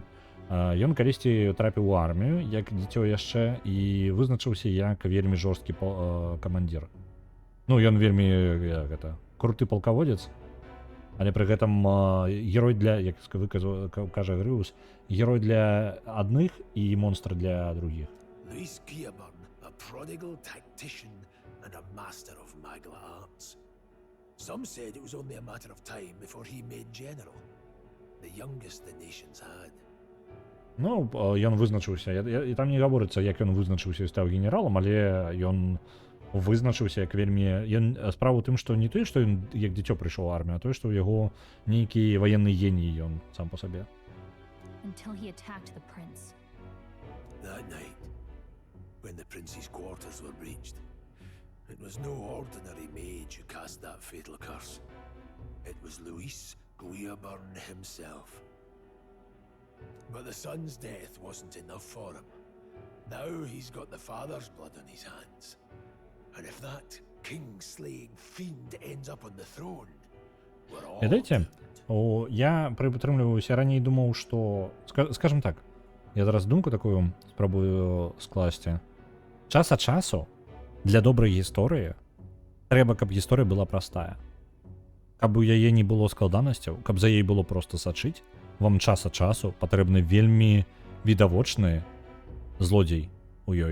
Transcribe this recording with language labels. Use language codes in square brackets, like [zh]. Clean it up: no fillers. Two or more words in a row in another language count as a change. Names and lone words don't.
[be] Ён калісьці трапіў у армію, як дзіцё яшчэ, і вызначыўся як вельмі жорсткі камандзір. Ён вельмі круты палкаводзец, але пры гэтым герой для, як кажа Грыус, герой для адных і монстр для другіх. [en] Luis Gearburn, a prodigal tactician and a master of magla arts. Some said it was only a matter of time before he made general, the youngest the nations had. Ён вызначыўся, і там не гаворыцца, як ён вызначыўся і стаў генералам, але ён вызначыўся як вельмі... Справа ў тым, што не тое, што ён як дзіцё прыйшоў у армію, а тое, што ў яго нейкі ваенны геній ён сам па сабе. Until he attacked the prince. That night, when the prince's quarters were breached, it was no ordinary mage who cast that fatal curse. It was Luis Gearburn himself. But the son's death wasn't enough for him. Now he's got the father's blood on his hands. And if that king-slaying fiend ends up on the throne, we're all... [be] Ведаеце, я прытрымліваюся, раней думаў, што... Скажем так, я зараз думку такую спрабую скласці. Час ад часу для добрай гісторыі трэба, каб гісторыя была простая. Каб у яе не было складанасцяў, каб за яе было проста сачыць, вам час ад часу патрэбны вельмі відавочны злодзей у ёй.